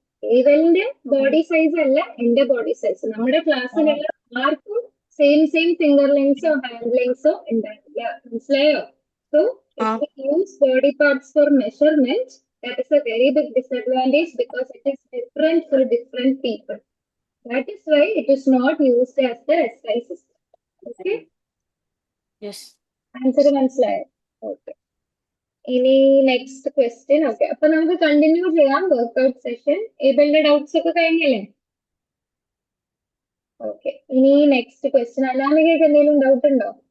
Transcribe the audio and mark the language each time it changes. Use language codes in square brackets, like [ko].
[ml] ഏവലിന്റെ body size അല്ല എന്റെ body size. നമ്മുടെ ക്ലാസ്സിലുള്ള ആർക്കും സെയിം ഫിംഗർ ലെങ്സോ ഹാൻഡ് ലെങ്സോ ഉണ്ടാവില്ല. മനസ്സിലായോ? [en] So use body parts for measurement, that is a very big disadvantage because it is different for different people. That is why it is not used as the SI system. Okay? Yes. [ml] Answer മനസ്സിലായോ? Okay. ഇനി next question. Okay, അപ്പൊ നമുക്ക് continue ചെയ്യാം workout session. ഏബിളിന്റെ doubts ഒക്കെ കഴിഞ്ഞല്ലേ? Okay, ഇനി next question. അനാമികയ്ക്ക് എന്തെങ്കിലും doubt ഉണ്ടോ?